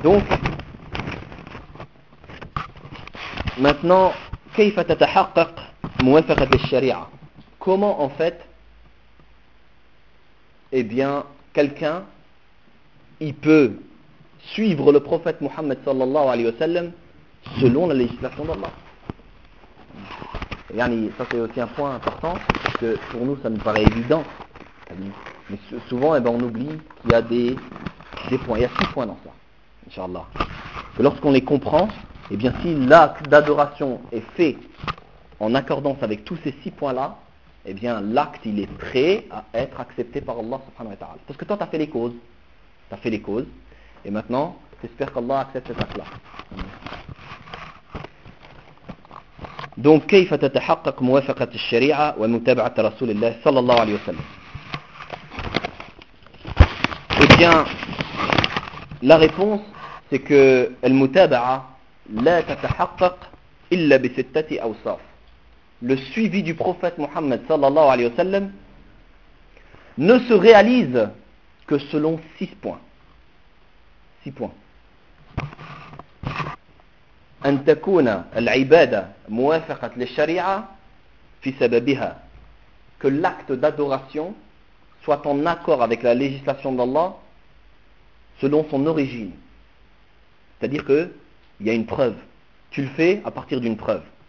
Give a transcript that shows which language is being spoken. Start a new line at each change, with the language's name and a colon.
French: Donc, maintenant,
Arabic: كيف تتحقق موافقة الشريعة?
French: Comment en fait, eh bien, quelqu'un, il peut suivre le prophète Mohammed sallallahu alayhi wa sallam selon la législation d'Allah? Yani, ça c'est aussi un point important, parce que pour nous ça nous paraît évident. Mais souvent, eh bien, on oublie qu'il y a des points. Il y a 6 points dans ça. Inch'Allah. Lorsqu'on les comprend, eh bien si l'acte d'adoration est fait en accordance avec tous ces 6 points-là, eh bien l'acte il est prêt à être accepté par Allah subhanahu wa ta'ala. Parce que toi tu as fait les causes. Tu as fait les causes. Et maintenant, j'espère qu'Allah accepte cet acte-là.
Arabic: Donc, كيف تتحقق موافقة الشريعة ومتابعة رسول الله صلى الله عليه وسلم?
French: Eh bien, la réponse, c'est que
Arabic: المتابعة لا تتحقق إلا بستة أوصاف.
French: Le suivi du prophète Mohammed sallallahu alayhi wa sallam ne se réalise que selon 6 points. 6 points.
Arabic: أن تكون العبادة موافقة للشريعة في سببها.
French: Que l'acte d'adoration soit en accord avec la législation d'Allah selon son origine. C'est-à-dire que il y a une preuve. Tu le fais à partir d'une preuve.